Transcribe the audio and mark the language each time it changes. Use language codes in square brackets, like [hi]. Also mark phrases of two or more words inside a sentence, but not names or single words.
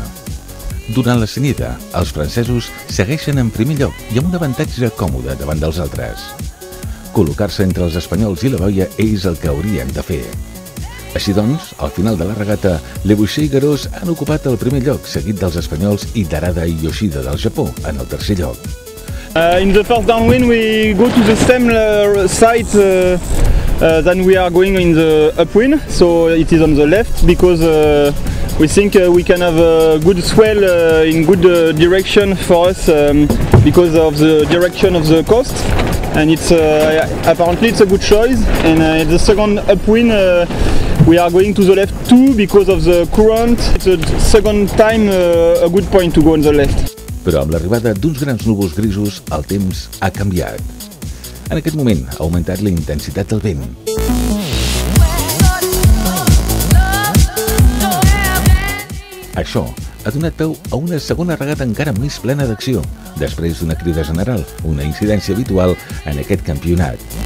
[ca] Durant la cenida, els francesos segueixen en primer lloc i amb un avantatge còmode davant dels altres. Col·locar-se entre els espanyols i la boia és el que haurien de fer. Així doncs, al final de la regata, Le Boucher i Garot han ocupat el primer lloc, seguit dels espanyols i d'Arada i Yoshida del Japó, en el tercer lloc. [en] In the first downwind we go to the same side than we are going in the upwind, so it is on the left because we think we can have a good swell in good direction for us because of the direction of the coast. And it's apparently it's a good choice. And the second upwind we are going to the left too because of the current. It's the second time a good point to go on the left. [ca] Però amb l'arribada d'uns grans núvols grisos, el temps ha canviat. En aquest moment ha augmentat la intensitat del vent. Això ha donat peu a una segona regata encara més plena d'acció, després d'una crida general, una incidència habitual en aquest campionat.